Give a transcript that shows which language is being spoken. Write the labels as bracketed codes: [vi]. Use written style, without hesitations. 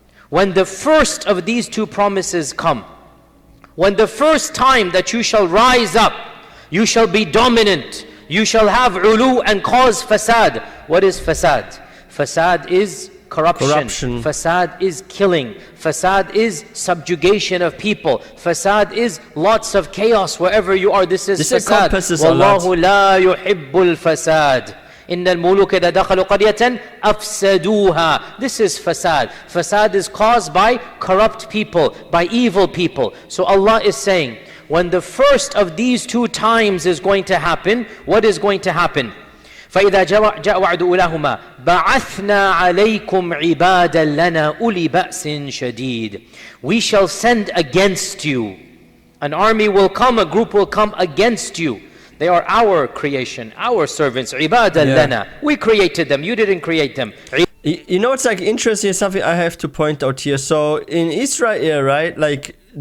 [en] When the first of these two promises come, when the first time that you shall rise up, you shall be dominant, you shall have ulu and cause fasad. What is fasad? Fasad is corruption. Fasad is killing. Fasad is subjugation of people. Fasad is lots of chaos wherever you are. This fasad. [ar] Wallahu la yuhibbul fasad. إن الملوك إذا دخلوا قرية أفسدوها. [en] This is fasad. Fasad is caused by corrupt people, by evil people. So Allah is saying, when the first of these two times is going to happen, what is going to happen? [ar] فإذا جاء وعد أولاهما بعثنا عليكم عبادا لنا أولي بأس شديد. [en] We shall send against you. An army will come, a group will come against you. They are our creation, our servants. [ar] عبادا لنا. [en] We created them, you didn't create them. You know, it's like interesting, something I have to point out here. So in Israel, right, like